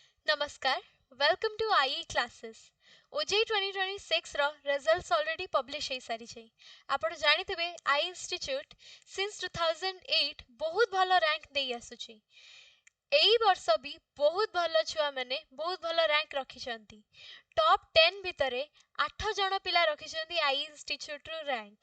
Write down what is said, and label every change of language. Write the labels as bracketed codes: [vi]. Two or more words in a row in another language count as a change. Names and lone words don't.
[en] Namaskar. Welcome to IE classes. OJEE 2026 ର results already publish [or] ହେଇ ସାରିଛି। ଆପଣ ଜାଣିଥିବେ IE Institute since 2008 ବହୁତ ଭଲ rank ଦେଇ ଆସୁଛି। ଏଇ ବର୍ଷ ବି ବହୁତ ଭଲ ଛୁଆ ମାନେ ବହୁତ ଭଲ rank ରଖିଛନ୍ତି। ଟପ୍ 10 ଭିତରେ 8 ଜଣ ପିଲା ରଖିଛନ୍ତି IE Institute ରୁ rank।